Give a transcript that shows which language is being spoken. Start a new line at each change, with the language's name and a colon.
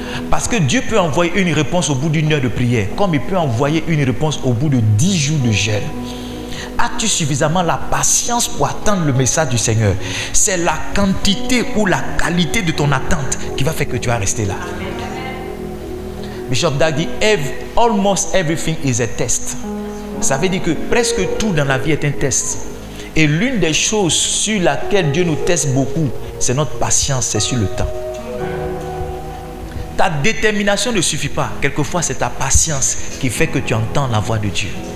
French: Parce que Dieu peut envoyer une réponse au bout d'une heure de prière. Comme il peut envoyer une réponse au bout de 10 jours de jeûne. As-tu suffisamment la patience pour attendre le message du Seigneur? C'est la quantité ou la qualité de ton attente qui va faire que tu vas rester là.
English: Bishop Dag dit, almost everything is a test.
French: Ça veut dire que presque tout dans la vie est un test. Et l'une des choses sur laquelle Dieu nous teste beaucoup, c'est notre patience, c'est sur le temps. Ta détermination ne suffit pas. Quelquefois, c'est ta patience qui fait que tu entends la voix de Dieu.